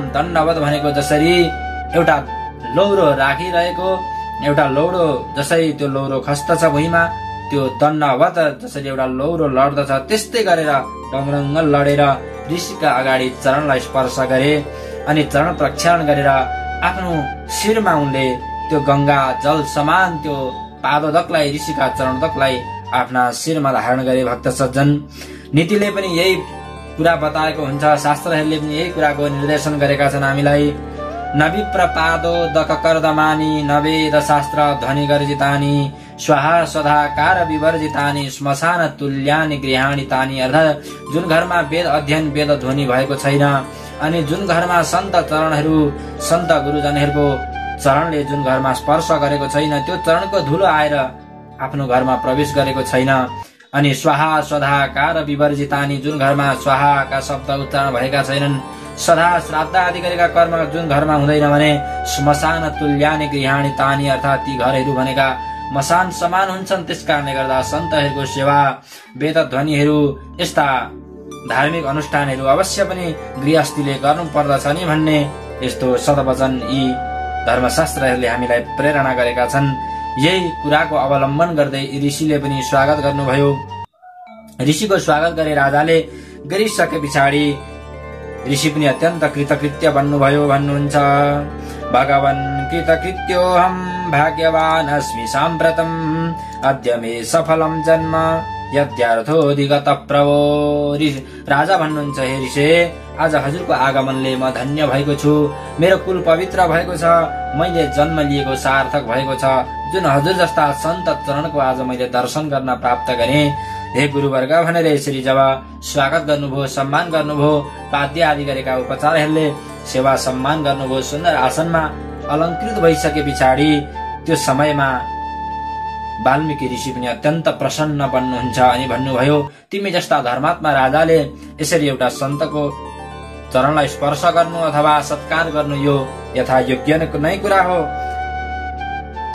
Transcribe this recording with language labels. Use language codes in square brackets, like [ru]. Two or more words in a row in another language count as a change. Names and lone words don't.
[ne] दण्डवत भनेको जसरी एउटा लौरो राखिरहेको, एउटा लौरो जसरी त्यो लौरो खस्दछ भुइँमा, त्यो दण्डवत जसरी एउटा लौरो लड्दछ त्यस्तै गरेर डङरङ्ग लडेर ऋषिका अगाडि चरणलाई स्पर्श गरे अनि चरण प्रक्षालन गरेर आफ्नो शिरमा उनले त्यो गंगा जल समान त्यो पादोदकलाई, ऋषिका चरणदकलाई आफ्ना शिरमा धारण गरे भक्त सज्जन। नीतिले पनि यही कुरा बताएको हुन्छ, शास्त्रहरूले पनि यही कुराको निर्देशन गरेका छन् हामीलाई। [sa] नविप्र पादो दक कर्दमानी नवेद शास्त्र ध्वनि गर्जितानी स्वाहा स्वधाकार विवर्जितानी श्मशान तुल्यानि गृहाणि तानि। [ne] अर्थात् जुन घरमा वेद अध्ययन, वेद ध्वनि भएको छैन, अनि जुन घरमा सन्त चरणहरू, सन्त गुरुजनहरूको चरणले जुन घरमा स्पर्श गरेको छैन, त्यो चरणको धुलो आएर आफ्नो घरमा प्रवेश गरेको छैन। अनि [sa] स्वाहा स्वधाकार विवर्जितानी, [ne] जुन घरमा स्वाहाका शब्द उच्चारण भएका छैनन्, सदा श्राद्ध आदि गरेका कर्म जुन घरमा हुँदैन भने [sa] श्मशान तुल्यानि गृहाणि तानि, [ne] अर्थात् ती घरहरू भनेका मसान समान हुन्छन्। त्यस कारणले गर्दा सन्तहरूको सेवा, वेद ध्वनिहरू, यस्ता धार्मिक अनुष्ठानहरू अवश्य पनि गृहस्थीले गर्नु पर्दछ नि भन्ने यस्तो सदवचन यी धर्मशास्त्रहरूले हामीलाई प्रेरणा गरेका छन्। यही कुराको अवलम्बन गर्दै ऋषिले पनि स्वागत गर्नुभयो। ऋषिको स्वागत गरे राजाले गरिसके पछाडि ऋषि पनि अत्यन्त कृतकृत्य बन्नुभयो। भन्नुहुन्छ, [sa] भगवन् कृतकृत्योऽहं भाग्यवान् अस्मि साम्प्रतम् अद्य मे सफलम् जन्म यद्यार्थोऽधिगत प्रभो। [ne] राजा भन्नुहुन्छ, हे ऋषि, आज हजुरको आगमनले म धन्य भएको छु। मेरो कुल पवित्र भएको छ। मैले जन्म लिएको सार्थक भएको छ। जुन हजुर जस्ता सन्त चरणको आज मैले दर्शन गर्न प्राप्त गरे। हे गुरुवर्ग भनेर यसरी जब स्वागत गर्नुभयो, सम्मान गर्नुभयो, पाद्य आदि गरेका उपचारहरूले सेवा सम्मान गर्नुभयो, सुन्दर आसनमा अलङ्कृत भइसके पछाडि त्यो समयमा वाल्मीकि ऋषि पनि अत्यन्त प्रसन्न बन्नुहुन्छ अनि भन्नुभयो, तिमी जस्ता धर्मात्मा राजाले यसरी एउटा सन्तको चरणलाई स्पर्श गर्नु अथवा सत्कार गर्नु यो यथा योग्य नै कुरा हो।